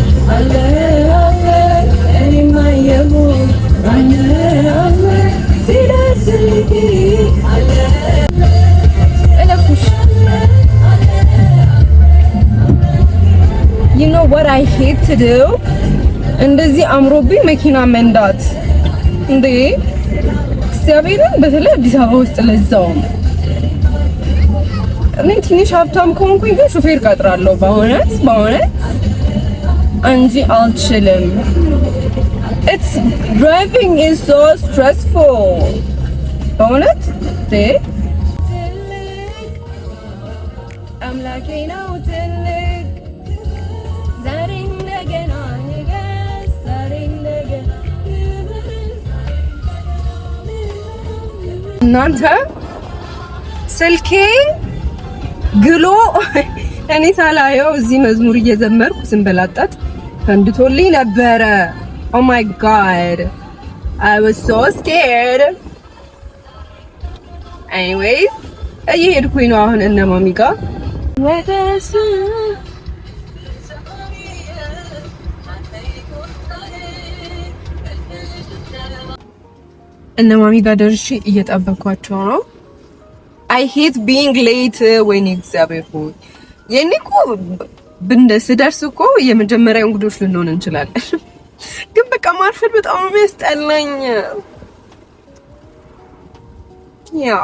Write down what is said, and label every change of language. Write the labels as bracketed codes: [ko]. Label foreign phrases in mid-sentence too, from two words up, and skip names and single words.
[en] You know what I hate to do? [am] እንደዚህ አምሮብኝ መኪና መንዳት እንዴ! እግዚአብሔርን በተለይ አዲስ አበባ ውስጥ ለዛውም እኔ ትንሽ ሀብታም ከሆንኩኝ ግን ሹፌር ቀጥራለሁ በእውነት እንጂ አልችልም። [en] It's driving is so stressful. [am] በእውነት አምላኬ ነው ትልቅ ዛሬ እንደገና እናንተ ስልኬ ግሎ እኔ ሳላየው እዚህ መዝሙር እየዘመርኩ ስንበላጣት ፈንድቶልኝ ነበረ። [en] Oh my god, I was so scared. [am] Anyways, እየሄድኩኝ ነው አሁን እነ ማሚ ጋር እነ ማሚ ጋር ደርሼ እየጠበኳቸው ነው። [en] I hate being late. [am] ወይኔ እግዚአብሔር ሆይ የኔ እኮ ስደርስ እኮ የመጀመሪያ እንግዶች ልንሆን እንችላለን። ግን በቃ ማርፈድ በጣም ነው የሚያስጠላኝ። ያው